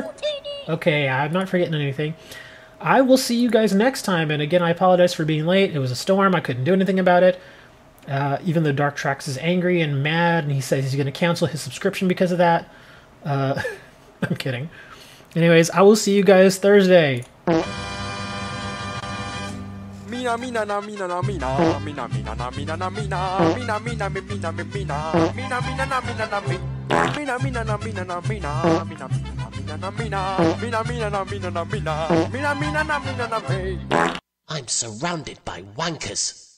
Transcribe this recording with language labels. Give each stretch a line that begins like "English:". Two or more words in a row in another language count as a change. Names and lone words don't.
English: Okay, I'm not forgetting anything. I will see you guys next time, and again, I apologize for being late. It was a storm. I couldn't do anything about it. Even though Dark Trax is angry and mad, and he says he's going to cancel his subscription because of that. I'm kidding. Anyways, I will see you guys Thursday. Mina mina na mina na mina mina mina na mina na mina mina mina mina mina mina mina mina na mina na mina mina na mina na mina mina mina na mina mina mina na mina na mina mina mina na mina na. I'm surrounded by wankers.